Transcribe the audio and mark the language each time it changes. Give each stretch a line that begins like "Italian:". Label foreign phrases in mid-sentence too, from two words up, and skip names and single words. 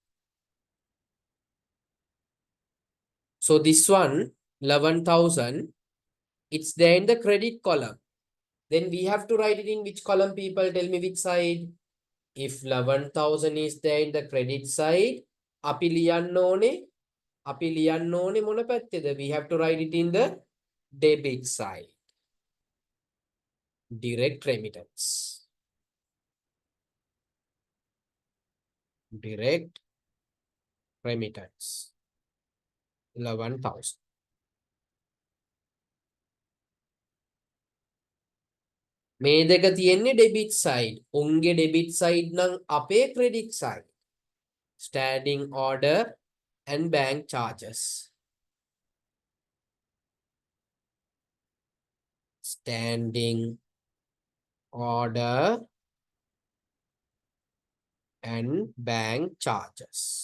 English: So this one, 11,000, it's there in the credit column. Then we have to write it in which column, people? Tell me which side. If 11,000 is there in the credit side,
Sinhala: අපි ලියන්න ඕනේ මොන පැත්තේද?
English: We have to write it in the debit side. Direct remittance. Direct remittance. 11,000.
Sinhala: මේ දෙක තියෙන්නේ
English: debit side.
Sinhala: උන්ගේ
English: debit side
Sinhala: නම් අපේ
English: credit side. Standing order and bank charges. Standing order and bank charges.